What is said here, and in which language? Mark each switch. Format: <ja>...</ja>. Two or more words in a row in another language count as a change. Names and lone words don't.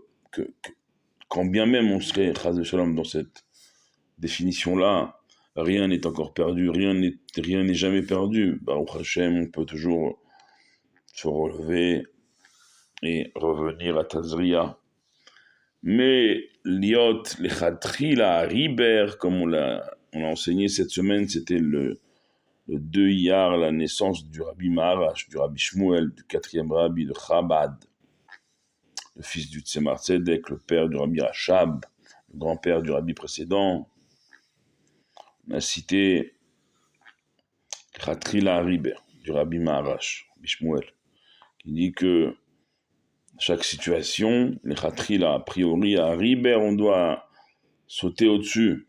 <fr>quand bien même on serait</fr> <he>חס שלום</he> <fr>dans cette définition-là, rien n'est encore perdu, rien n'est jamais perdu.</fr> <he>ברוך השם,</he> <fr>on peut toujours se relever et revenir à Tazria.</fr> <he>Mais להיות לכתחילה אריבער,</he> <fr>comme on l'a enseigné cette semaine, c'était le 2 Iyar, la naissance du Rabbi Maharash, du Rabbi Shmuel, du 4e Rabbi de Chabad, le fils du Tzemar Tzedek, le père du Rabbi Rachab, le grand-père du Rabbi précédent. On a cité</fr> <he>לכתחילה אריבער,</he> <fr>du Rabbi Maharash, Rabbi Shmuel, qui dit que chaque situation, lechatchila, a priori, à riber, on doit sauter au-dessus.</fr>